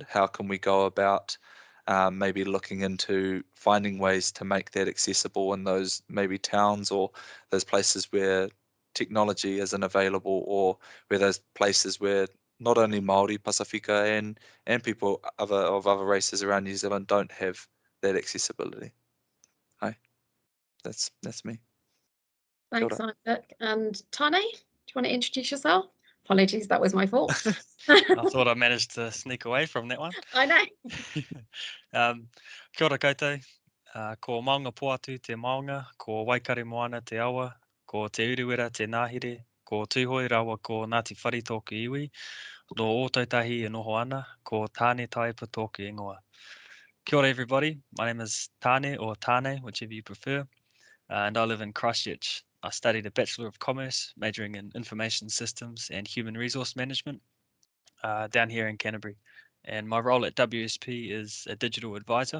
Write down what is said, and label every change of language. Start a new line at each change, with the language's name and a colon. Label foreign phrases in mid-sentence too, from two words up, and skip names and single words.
English: How can we go about maybe looking into finding ways to make that accessible in those maybe towns or those places where technology isn't available, or where those places where not only Maori, Pasifika, and people of other races around New Zealand don't have that accessibility. Hi, that's me. Kia Thanks, ora. Isaac. And Tane, do you want to introduce yourself? Apologies, that was my fault. I thought I managed to sneak away from that one. I know.
Māori: Kia ora koutou. Ko maunga poatu te maunga, ko waikare moana te awa, ko te uruwera te ngahere, ko tūhoi rawa ko Ngāti Whare tōku iwi, no ōtautahi e noho ana, ko Tāne Taipa tōku ingoa. Kia ora
English: everybody, my name is Tāne or Tāne, whichever you prefer, and I live in Christchurch. I studied a Bachelor of Commerce, majoring in Information Systems and Human Resource Management, down here in Canterbury. And my role at WSP is a digital advisor.